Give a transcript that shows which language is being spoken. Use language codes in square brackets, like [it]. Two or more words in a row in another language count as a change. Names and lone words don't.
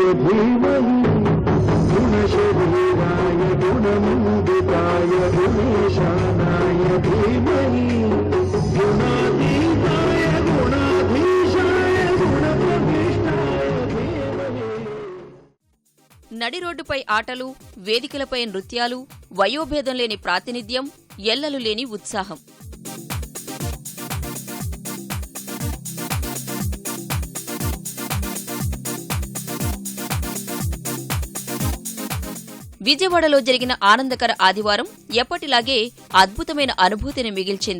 [sa] धीमहि गुणशरीराय गुणमण्डिताय गुणेशानाय धीमहि गुणातीताय गुणाधीशाय गुणप्रविष्टाय धीमहि. [te] నడి రోడ్డుపై ఆటలు, వేదికలపై నృత్యాలు, వయోభేదం లేని ప్రాతినిధ్యం, ఎల్లలు లేని ఉత్సాహం. విజయవాడలో జరిగిన ఆనందకర ఆదివారం ఎప్పటిలాగే అద్భుతమైన అనుభూతిని మిగిల్చింది.